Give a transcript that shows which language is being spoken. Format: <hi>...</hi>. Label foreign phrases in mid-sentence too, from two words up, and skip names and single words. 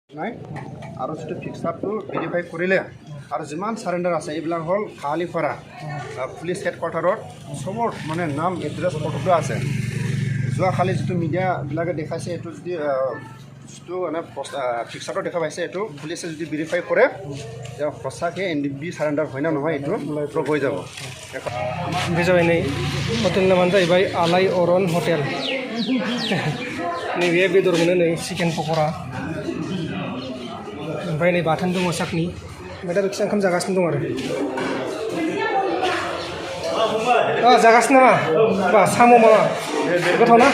<as>নাই আৰু যিটো ফিক্সাৰটো ভেৰিফাই কৰিলে আৰু যিমান চাৰেণ্ডাৰ আছে এইবিলাক হ'ল খালিপাৰা পুলিচ হেডকোৱাৰ্টাৰত চবৰ মানে নাম এড্ৰেছ ফটো আছে। যোৱাকালি যিটো মিডিয়াবিলাকে দেখাইছে এইটো যদি যিটো মানে ফিক্সাৰটো দেখা পাইছে এইটো পুলিচে যদি ভেৰিফাই কৰে যে সঁচাকৈ NDP सारेन्डार হয় না নহয় এইটো প্ৰুভ হৈ যাব।</as> <brx>बे जाबाय नै हटेल नामानो जाहैबाय आलाय अरन हटेल। नैबे बेदर मोनो नै चिकेन पक'रा ओमफ्राय नै बाथोन दङ साखनि ओमफ्राय दा बेखिसो ओंखाम जागासिनो दं आरो जागासिनो नामा बा साम' मामा गोथाव ना</brx>